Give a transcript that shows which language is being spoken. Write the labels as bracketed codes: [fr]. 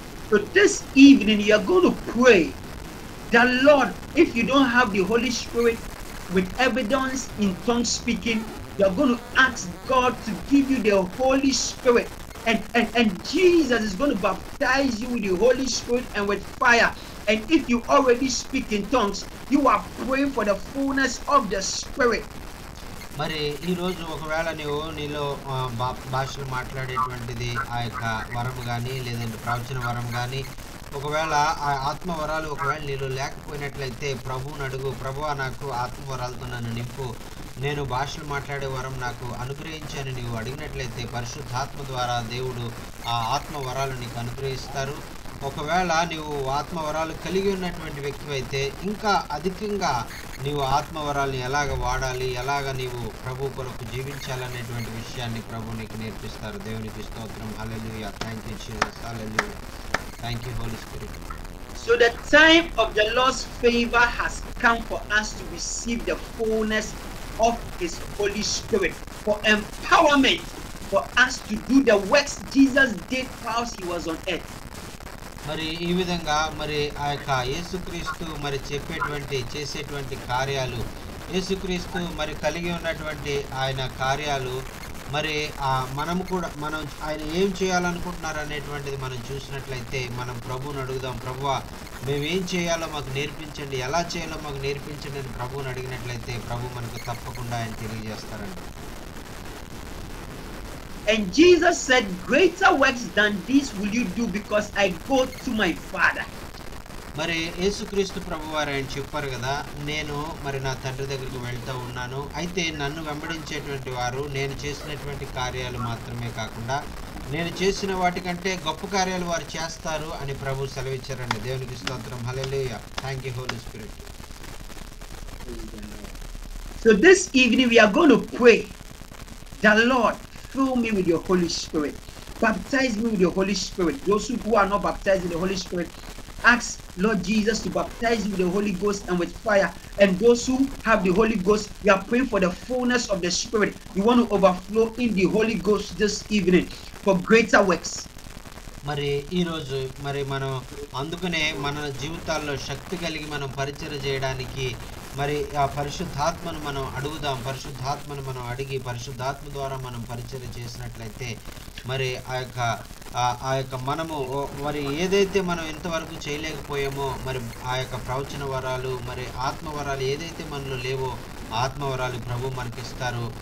[en] So this evening you are going to pray that Lord, if you don't have the Holy Spirit with evidence in tongue speaking, you are going to ask God to give you the Holy Spirit, and Jesus is going to baptize you with the Holy Spirit and with fire. And if you already speak in tongues, you are praying for the fullness of the Spirit. [te] మరి ఈరోజు ఒకవేళ నీలో భాషలు మాట్లాడేటువంటిది ఆ యొక్క వరం కానీ లేదంటే ప్రవచన వరం కానీ ఒకవేళ ఆ ఆత్మవరాలు ఒకవేళ నీలో లేకపోయినట్లయితే ప్రభువుని అడుగు. ప్రభువా, నాకు ఆత్మవరాలతో నన్ను నింపు, నేను భాషలు మాట్లాడే వరం నాకు అనుగ్రహించని నీవు అడిగినట్లయితే పరిశుద్ధాత్మ ద్వారా దేవుడు ఆ ఆత్మవరాలు నీకు అనుగ్రహిస్తారు. ఒకవేళ నీవు ఆత్మవరాలు కలిగి ఉన్నటువంటి వ్యక్తి అయితే ఇంకా అధికంగా నీవు ఆత్మవరాలను ఎలాగ వాడాలి, ఎలాగ నీవు ప్రభు కొరకు జీవించాలనేటువంటి విషయాన్ని ప్రభు నీకు నేర్పిస్తారు. దేవునికి స్తోత్రం. [en] Hallelujah. Thank you Jesus. Hallelujah. Thank you Holy Spirit. So the time of the Lord's favor has come for us to receive the fullness of His Holy Spirit, for empowerment, for us to do the works Jesus did while He was on earth. [te] మరి ఈ విధంగా మరి ఆ యొక్క యేసుక్రీస్తు మరి చేసేటువంటి కార్యాలు, యేసుక్రీస్తు మరి కలిగి ఉన్నటువంటి ఆయన కార్యాలు మరి మనం ఆయన ఏం చేయాలనుకుంటున్నారు అనేటువంటిది మనం చూసినట్లయితే మనం ప్రభువుని అడుగుదాం. ప్రభువా, మేమేం చేయాలో మాకు నేర్పించండి, ఎలా చేయాలో మాకు నేర్పించండి అని ప్రభువుని అడిగినట్లయితే ప్రభు మనకు తప్పకుండా ఆయన తెలియజేస్తారండి. [en] And Jesus said, greater works than these will you do because I go to my Father. [te] మరి యేసుక్రీస్తు ప్రభువారు ఆయన చెప్పారు కదా, నేను మరి నా తండ్రి దగ్గరికి వెళ్తూ ఉన్నాను. అయితే నన్ను వెంబడించేటువంటి వారు నేను చేసినటువంటి కార్యాలు మాత్రమే కాకుండా నేను చేసిన వాటికంటే గొప్ప కార్యాలు వారు చేస్తారు అని ప్రభు సెలవిచ్చారండి. దేవునికి స్తోత్రం. [en] Hallelujah. Thank you Holy Spirit. So this evening we are going to pray, the Lord, fill me with your Holy Spirit. Baptize me with your Holy Spirit. Those who are not baptized in the Holy Spirit, ask Lord Jesus to baptize you with the Holy Ghost and with fire. And those who have the Holy Ghost, we are praying for the fullness of the Spirit. We want to overflow in the Holy Ghost this evening for greater works. [te] మరి ఈరోజు మరి మనం అందుకనే మన జీవితాల్లో శక్తి కలిగి మనం పరిచర్య చేయడానికి మరి ఆ పరిశుద్ధాత్మను మనం అడుగుదాం. పరిశుద్ధాత్మను మనం అడిగి పరిశుద్ధాత్మ ద్వారా మనం పరిచర్య చేసినట్లయితే మరి ఆ యొక్క మనము మరి ఏదైతే మనం ఇంతవరకు చేయలేకపోయామో మరి ఆ యొక్క ప్రవచన వరాలు మరి ఆత్మవరాలు ఏదైతే మనలో లేవో ఆత్మవరాలు ప్రభు మనకిస్తారు.